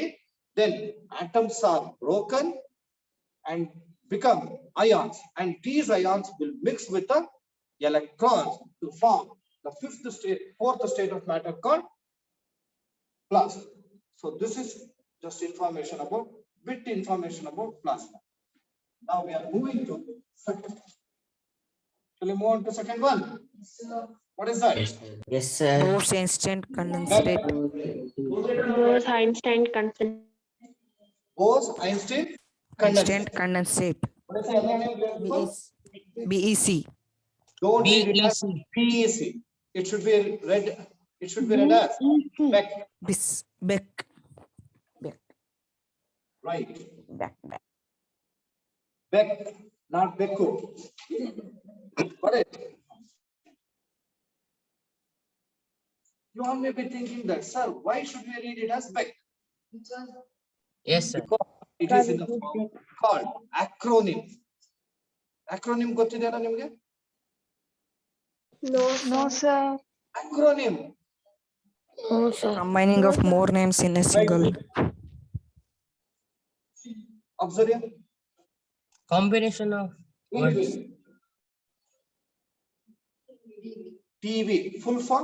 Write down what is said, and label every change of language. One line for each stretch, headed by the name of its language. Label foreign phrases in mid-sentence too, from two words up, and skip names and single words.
English: Then atoms are broken and become ions, and these ions will mix with the electrons to form the fourth state of matter called plasma. So this is just information about plasma. Now we are moving to second. Shall we move on to second one? What is that? Yes, sir. Bose-Einstein condensate. Bose-Einstein constant. Bose-Einstein Einstein condensate. condensate. What is the other name we have got? BEC. Don't read it as PEC. It should be read. It should be read as Beck. Beck. Right. Beck. Beck, not Becko. Got it? You all may be thinking that, sir, why should we read it as Beck? Yes, sir. Because it is in the form called acronym.
Kannada: Acronym ಗೊತ್ತಿದೆಯಾ ನಿಮಗೆ?
English: No, sir. Acronym. No, sir. Combining of more names in a single. Observe. Combination of words. TV. Full form?